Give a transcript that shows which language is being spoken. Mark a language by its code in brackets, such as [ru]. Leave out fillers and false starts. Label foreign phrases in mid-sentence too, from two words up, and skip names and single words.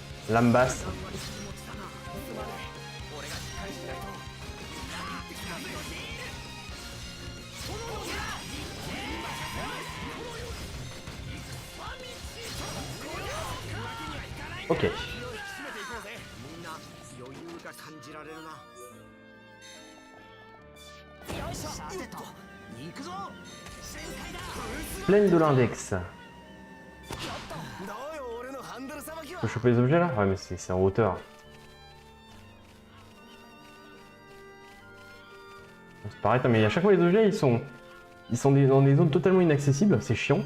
[fr] Lame basse. Ok. [ja] みんな余裕が感じられるな。 [fr] Pleine de l'index. Je peux choper les objets là? Ouais mais c'est en hauteur. C'est pareil, mais à chaque fois les objets ils sont dans des zones totalement inaccessibles, c'est chiant.